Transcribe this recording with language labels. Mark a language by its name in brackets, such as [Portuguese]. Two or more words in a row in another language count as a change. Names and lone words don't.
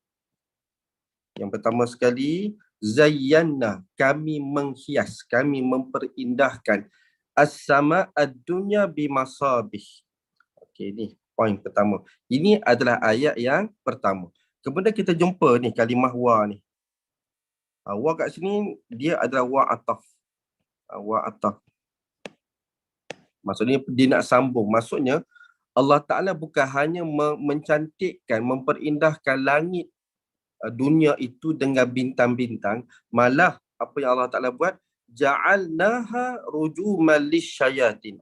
[Malay] Yang pertama sekali, Zayyanna, kami menghias, kami memperindahkan [Arabic] السماء الدنيا بمصابيح. [Malay] Okey, ni poin pertama. Ini adalah ayat yang pertama. Kemudian kita jumpa ni kalimah wa ni. Wa kat sini dia adalah [Arabic] و عطف. و عطف. [Malay] Maksudnya dia nak sambung. Maksudnya Allah Ta'ala bukan hanya mencantikkan, memperindahkan langit dunia itu dengan bintang-bintang. Malah apa yang Allah Ta'ala buat, [Arabic] جعلناها رجوما للشياطين.